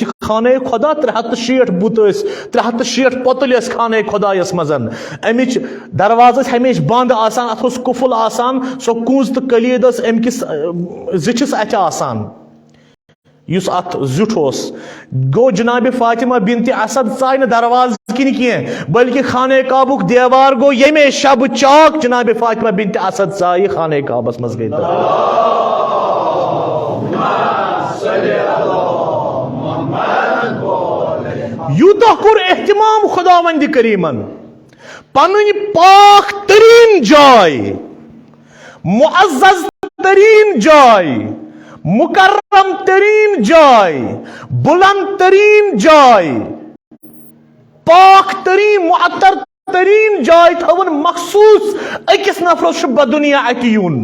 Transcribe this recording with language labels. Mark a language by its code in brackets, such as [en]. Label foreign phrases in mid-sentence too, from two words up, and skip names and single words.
[ks] یہِ خانہ خۄدا 360 بُت ٲسۍ 360 پوٚتُلۍ ٲسۍ خانہ خۄدایس منٛز امِچ دروازٕ ٲسۍ ہمیشہِ بنٛد آسان اتھ اوس قُفُل آسان سۄ کُنٛز تہٕ کٔلیٖد ٲس امہِ کِس زِٹھِس اتھِ آسان یُس اتھ زیُٹھ اوس گوٚو جناب فاطمہ بنت اسد ژاے نہٕ دروازٕ کِنۍ کینٛہہ بلکہِ خانہ کعبُک دیوار گوٚو ییٚمے شبہٕ چاک جناب فاطمہ بنت اسد ژایہِ خانہ کعبس منٛز گٔے یوٗتاہ کوٚر احتمام خۄداوندِ کریٖمن پنٕنۍ پاک تریٖن جاے معزز تریٖن جاے مکرم تریٖن جاے بلند تریٖن جاے پاک تریٖن معطر تریٖن جاے تھٲوٕن مخصوٗص أکِس نفرس چھُ بدُنیا اَتہِ یُن